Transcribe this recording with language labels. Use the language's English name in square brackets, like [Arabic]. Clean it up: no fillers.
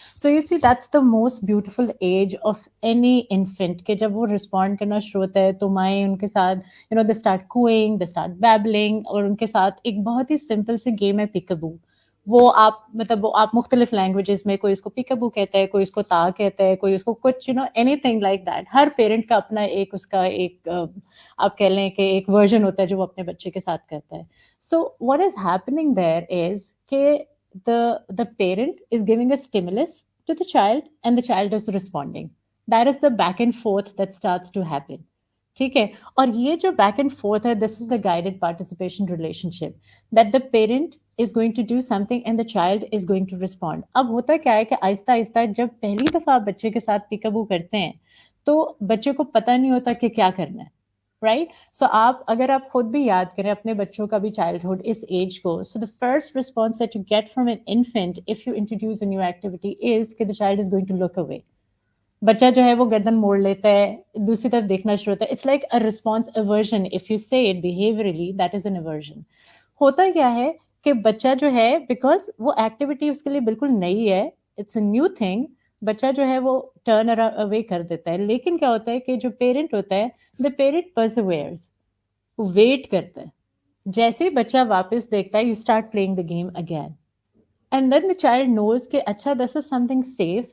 [English] so you see that's the most beautiful age of any infant [Urdu] کہ جب وہ respond کرنا شروع ہوتا ہے تو مائیں ان کے ساتھ [English] they start cooing they start babbling [Urdu] اور ان کے ساتھ ایک بہت ہی سمپل سی گیم ہے پیکابو. وہ آپ مطلب وہ آپ مختلف لینگویجز میں کوئی اس کو پیکابو کہتا ہے کوئی اس کو تا کہتا ہے کوئی اس کو کچھ any thing like that. Hare parent کا اپنا ایک اس کا ایک آپ کہہ لیں کہ ایک ورژن ہوتا ہے جو وہ اپنے بچے کے ساتھ کرتا ہے. [English] So what is happening there is کہ the parent is giving a stimulus to the child and the child is responding. That is the back and forth that starts to happen. [Urdu] ٹھیک ہے اور یہ جو [English] Back and forth ہے this is the guided participation relationship that the parent is going to do something and the child is going to respond. [Urdu] اب ہوتا کیا ہے کہ آہستہ آہستہ جب پہلی دفعہ آپ بچے کے ساتھ پیکابو کرتے ہیں تو بچے کو پتہ نہیں ہوتا کہ کیا کرنا ہے رائٹ. سو آپ اگر آپ خود بھی یاد کریں اپنے بچوں کا بھی چائلڈہڈ اس ایج کو [English] So the first response that you get from an infant if you introduce a new activity is کہ the child is going to look away. [Urdu] بچہ جو ہے وہ گردن موڑ لیتا ہے دوسری طرف دیکھنا شروع ہوتا ہے. [English] It's like a response aversion if you say it behaviourally that is an aversion. [Urdu] ہوتا کیا ہے کہ بچہ جو ہے بیکاز وہ ایکٹیویٹی اس کے لیے بالکل نئی ہے [English] it's a new thing [Urdu] بچہ جو ہے وہ ٹرن اوے کر دیتا ہے. لیکن کیا ہوتا ہے کہ جو پیرنٹ ہوتا ہے دا پیرنٹ پرسیویئرز ویٹ کرتا ہے. جیسے ہی بچہ واپس دیکھتا ہے [English] You start playing the game again and then the child knows کہ اچھا this is something safe.